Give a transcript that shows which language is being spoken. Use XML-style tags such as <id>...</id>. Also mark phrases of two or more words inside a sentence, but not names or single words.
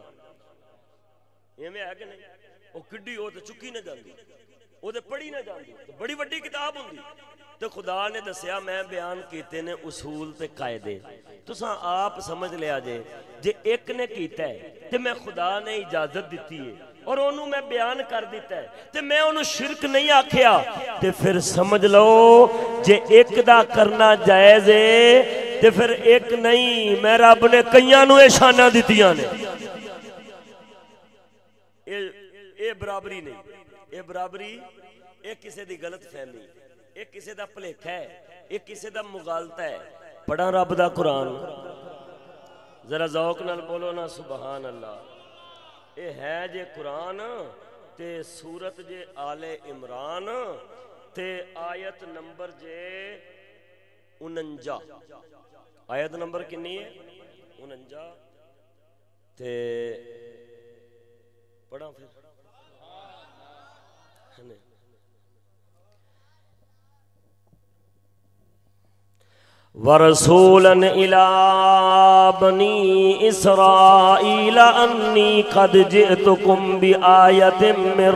<pa>ایویں ہے کہ نہیں؟ او کڈی او تے چکی نہ جاندی, او تے پڑھی نہ جاندی, تے بڑی وڈی کتاب ہوندی. تے خدا نے دسیا میں بیان کیتے نے اصول تے قاعدے. تساں آپ سمجھ لیا جے ایک نے کیتا ہے تے میں خدا نے اجازت دیتی ہے اور انہوں میں بیان کر دیتا ہے تے میں انہوں شرک نہیں آکھیا, تے پھر سمجھ لو جے ایک دا کرنا جائز ہے تے پھر ایک نہیں, میں رب نے کئیاں نو شاناں دتیاں نے. اے برابری نہیں, اے برابری اے کسے دی غلط فہمی, اے کسے دا بھلیکھا ہے, اے کسے دا مغالطہ ہے. پڑھا رب دا قرآن, ذرا ذوق نال بولو نا سبحان اللہ. اے ہے جے قرآن تے سورت جے آل عمران تے آیت نمبر جے 49. آیت نمبر کنی ہے 49 تے پڑھا پھر</pa> <ar>وَرَسُولًا إِلَىٰ بَنِي إِسْرَائِيلَ أَنِّي قَدْ جِئْتُكُمْ بِآيَةٍ</ar>